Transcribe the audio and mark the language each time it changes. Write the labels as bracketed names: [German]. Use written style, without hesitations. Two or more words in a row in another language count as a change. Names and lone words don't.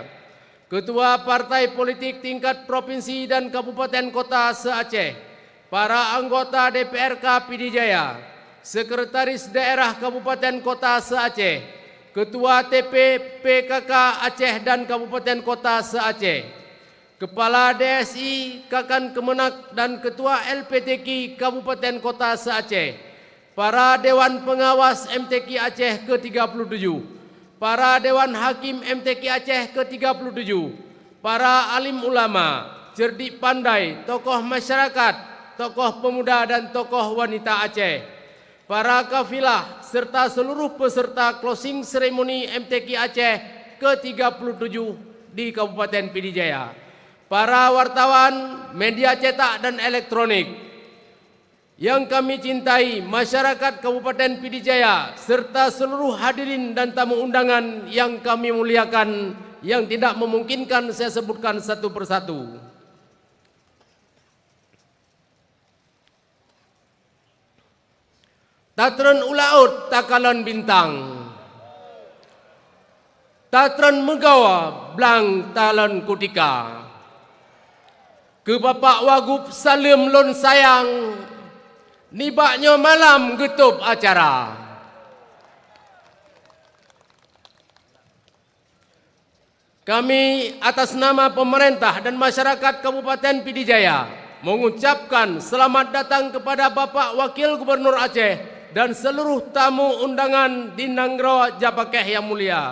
[Indonesian] Ketua Partai Politik tingkat Provinsi dan Kabupaten Kota se-Aceh, para anggota DPRK Pidijaya, Sekretaris Daerah Kabupaten Kota se-Aceh, Ketua TP PKK Aceh dan Kabupaten Kota se-Aceh, Kepala DSI Kakan Kemenak dan Ketua LPTQ Kabupaten Kota se-Aceh, para Dewan Pengawas MTQ Aceh ke-37, para Dewan Hakim MTQ Aceh ke-37, para alim ulama, cerdik pandai, tokoh masyarakat, tokoh pemuda dan tokoh wanita Aceh, para kafilah serta seluruh peserta [English] closing ceremony [Indonesian] MTQ Aceh ke-37 di Kabupaten Pidijaya, para wartawan, media cetak dan elektronik, yang kami cintai masyarakat Kabupaten Pidijaya serta seluruh hadirin dan tamu undangan yang kami muliakan, yang tidak memungkinkan saya sebutkan satu persatu. [Achinese] Tatron ulaut takalan bintang, Tatron megawa blang talon kutika, ke Bapak Wagub Salim Lon sayang, nibaknya malam getup acara. [Indonesian] Kami atas nama pemerintah dan masyarakat Kabupaten Pidijaya mengucapkan selamat datang kepada Bapak Wakil Gubernur Aceh dan seluruh tamu undangan di Nanggro Japakeh yang mulia.